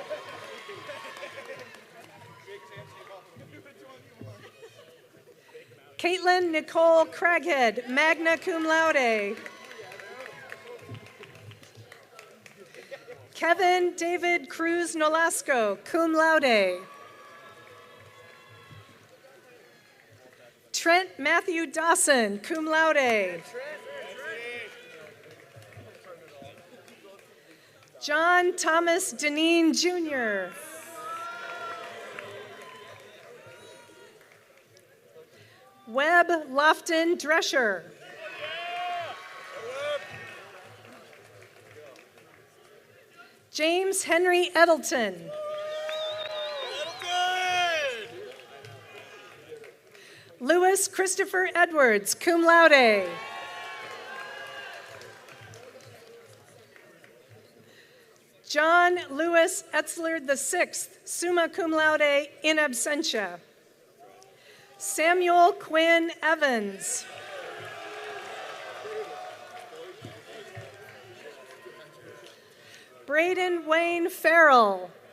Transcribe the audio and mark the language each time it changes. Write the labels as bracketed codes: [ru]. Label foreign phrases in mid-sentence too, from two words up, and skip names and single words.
[en] Caitlin Nicole Craghead, [la] magna cum laude. [en] Kevin David Cruz Nolasco, [la] cum laude. [en] Trent Matthew Dawson, [la] cum laude. [en] John Thomas Deneen Jr. Webb Lofton Drescher. James Henry Edelton. Louis Christopher Edwards, [la] cum laude. [en] John Louis Etzler VI, [la] summa cum laude, in absentia. [en] Samuel Quinn Evans. Braden Wayne Farrell.